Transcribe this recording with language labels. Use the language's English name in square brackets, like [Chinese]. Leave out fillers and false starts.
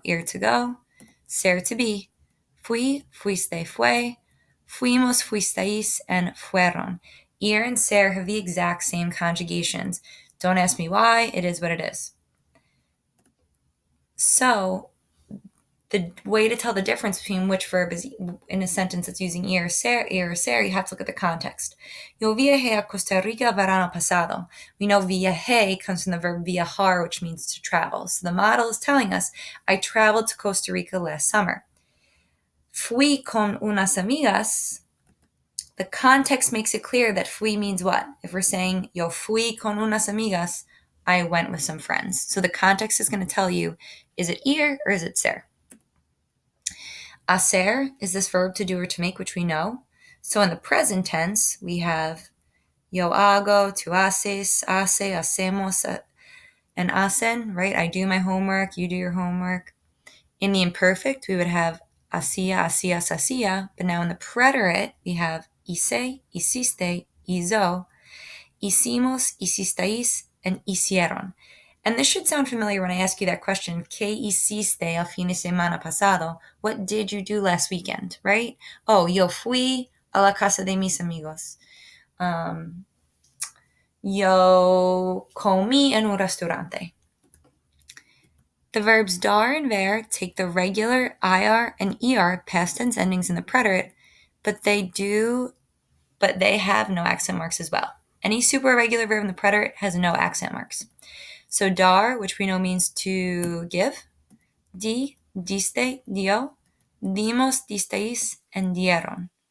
[Spanish] Ir to go, ser to be, fui, fuiste, fue, fuimos, fuisteis, and fueron. [English] Ir and ser have the exact same conjugations. Don't ask me why, it is what it is. So the way to tell the difference between which verb is in a sentence that's using ir or ser, you have to look at the context. [Spanish] Yo viajé a Costa Rica verano pasado. [English] We know viajé comes from the verb viajar, which means to travel. So the model is telling us, I traveled to Costa Rica last summer. [Spanish] Fui con unas amigas. [English] The context makes it clear that fui means what? If we're saying, [Spanish] yo fui con unas amigas, [English] I went with some friends. So the context is going to tell you, is it ir or is it ser? Hacer is this verb to do or to make, which we know. So in the present tense, we have [Spanish] yo hago, tú haces, hace, hacemos, and hacen, [English] right? I do my homework, you do your homework. In the imperfect, we would have [Spanish] hacía, hacías, hacía. [English] But now in the preterite, we have [Spanish] hice, hiciste, hizo, hicimos, hicisteis, and hicieron. [English] And this should sound familiar when I ask you that question. [Spanish] ¿Qué hiciste el fin de semana pasado? [English] What did you do last weekend, right? [Spanish] Oh, yo fui a la casa de mis amigos. Yo comí en un restaurante. [English] The verbs dar and ver take the regular ir and er past tense endings in the preterite, but they have no accent marks as well. Any super irregular verb in the preterite has no accent marks. So dar, which we know means to give, [Spanish] di, diste, dio, dimos, disteis, and dieron.